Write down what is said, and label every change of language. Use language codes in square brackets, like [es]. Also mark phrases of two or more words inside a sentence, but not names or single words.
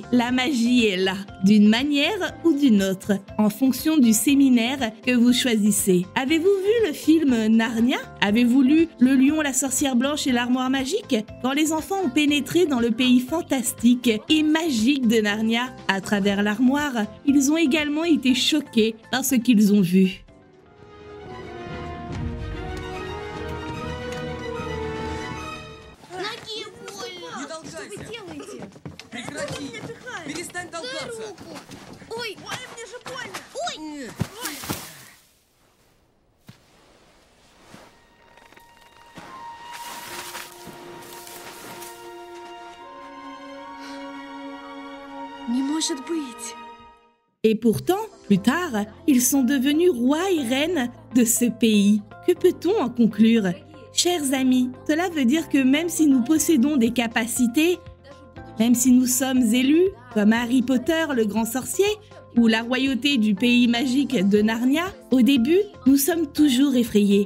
[fr] La magie est là, d'une manière ou d'une autre, en fonction du séminaire que vous choisissez. Avez-vous vu le film Narnia ? Avez-vous lu Le Lion, la sorcière blanche et l'armoire magique ? Quand les enfants ont pénétré dans le pays fantastique et magique de Narnia, à travers l'armoire, ils ont également été choqués par ce qu'ils ont vu. [ru] Перестань толкаться! Ой, мне же больно! Ой! Не может быть! [fr] Et pourtant, plus tard, ils sont devenus rois et reines de ce pays. Que peut-on en conclure ? Chers amis, cela veut dire que même si nous possédons des capacités, même si nous sommes élus, comme Harry Potter, le grand sorcier, ou la royauté du pays magique de Narnia, au début, nous sommes toujours effrayés.